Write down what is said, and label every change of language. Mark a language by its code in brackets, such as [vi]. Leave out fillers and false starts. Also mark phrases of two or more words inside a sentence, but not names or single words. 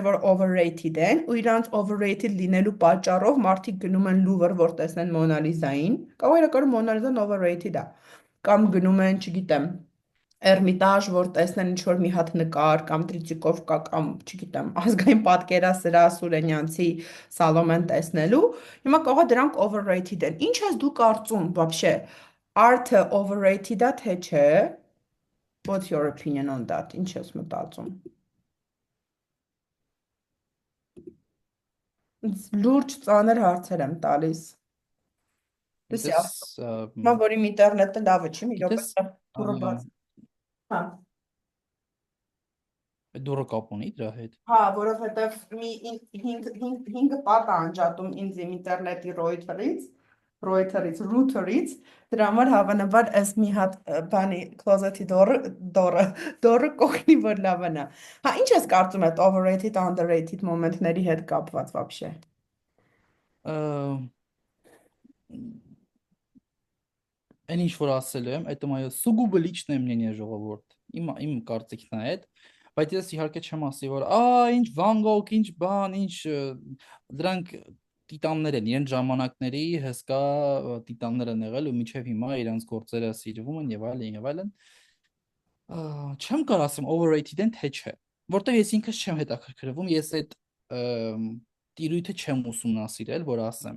[hy] որ overrated են, ու իրանց overrated լինելու պատճառով մարդիկ գնում են Լուվր, որ տեսնեն Մոնալիզային, կամ իրականում Մոնալիզան overrated է, կամ գնում են, չգիտեմ, Էրմիտաժ, որ տեսնեն ինչ որ մի հատ նկար, կամ Տրիցիկովկա, կամ, չգիտեմ, ազգային պատկերասրահ Սուրենյանցի Սալոմեն տեսնելու, հիմա կարող է դրանք overrated են։ Ինչ ես դու կարծում, вообще, art-ը overrated է, թե չէ։ [en] What's your opinion on that? [hy] Ինչ ես մտածում։ Լուրջ ծանր հարցեր եմ տալիս։ Լսի, Գիտես, ասում եմ, որ իմ ինտերնետը լավը չի, մի րոպե գիտես, դուրը բաց։ Հա, դուրը կապ ունի դրա հետ։ հա, որովհետև մի 5 պատ է անջատում ինձ իմ ինտերնետի router-ից, դրա համար հավանաբար այս մի հատ բանի closet-ի դորը կողնի, որ լավն է։ Հա, ինչ ես կարծում այդ [en] overrated, underrated [hy] մոմենտների հետ կապված вообще։ Այն ինչ որ ասել եմ, [ru] это мое сугубо личное мнение, [hy] ժողովուրդ։ Իմ կարծիքն է այդ, բայց ես իհարկե չեմ ասի, որ ինչ Վան Գոգ, ինչ բան, ինչ դրանք տիտաններ են, իրենց ժամանակների հսկա տիտաններ են եղել ու մինչև հիմա իրենց գործերը սիրվում են եւ այլն եւ այլն։ Չեմ կարող ասեմ overrated են թե չէ, որտեղ ես ինքս չեմ հետաքրքրվում, ես այդ տիրույթը չեմ ուսումնասիրել, որ ասեմ։